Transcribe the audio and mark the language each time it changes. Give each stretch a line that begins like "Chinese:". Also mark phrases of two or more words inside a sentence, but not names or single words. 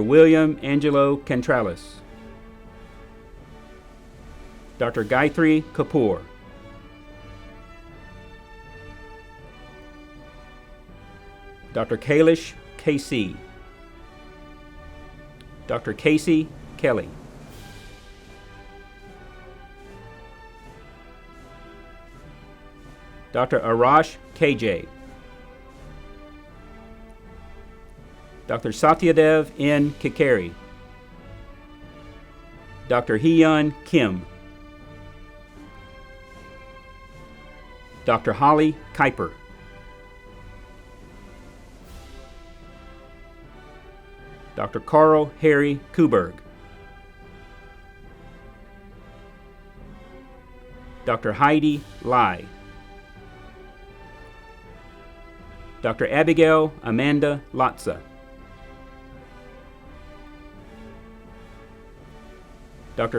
English: William Angelo Cantralis, Dr. Gayatri Kapoor, Dr. Kailash KC, Dr. Casey Kelly, Dr. Arash KJ, Dr. Satyadev N. Kikari, Dr. Hyun Kim, Dr. Holly Kuiper, Dr. Carl Harry Kuberg, Dr. Heidi Lai, Dr. Abigail Amanda Latza, Dr.